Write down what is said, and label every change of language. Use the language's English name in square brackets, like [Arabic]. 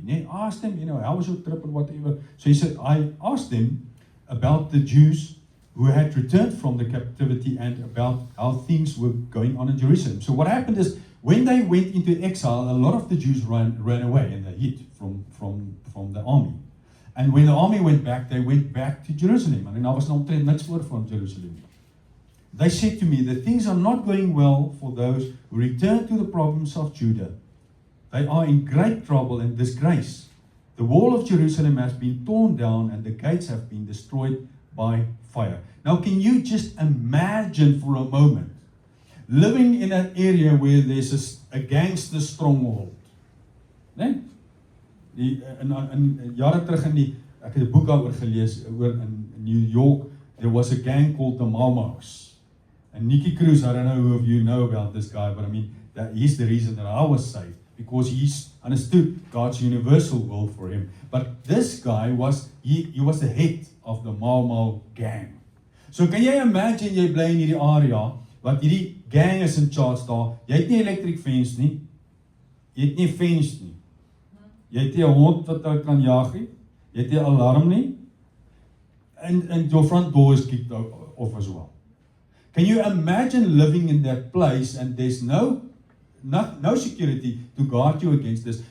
[English] Nee, I asked them, how was your trip and whatever. So he said, I asked them about the Jews who had returned from the captivity and about how things were going on in Jerusalem. So what happened is, when they went into exile, a lot of the Jews ran away and they hid from the army. And when the army went back, they went back to Jerusalem. [Afrikaans] And daar was nog omtrent niks voor van Jerusalem. [English] They said to me that things are not going well for those who return to the province of Judah. They are in great trouble and disgrace. The wall of Jerusalem has been torn down and the gates have been destroyed by fire. Now, can you just imagine for a moment living in an area where there's a gangster stronghold? Nee? [Afrikaans] In jare terug ek het 'n boek daaroor gelees oor in New York, [English] there was a gang called the Mau Maus. And Nicky Cruz, I don't know if you know about this guy, but I mean, he's the reason that I was saved, because he's understood God's universal will for him. But this guy was the head of the Mau Mau gang. [Afrikaans] So kan jy imagine jy bly in hierdie area, wat hierdie gang is in charge daar, jy het nie electric fence nie, jy het nie fence nie, jy het nie 'n hond wat jy kan jag nie, jy het nie 'n alarm nie, [English] and your front door is kicked off as well. Can you imagine living in that place and there's no security to guard you against this?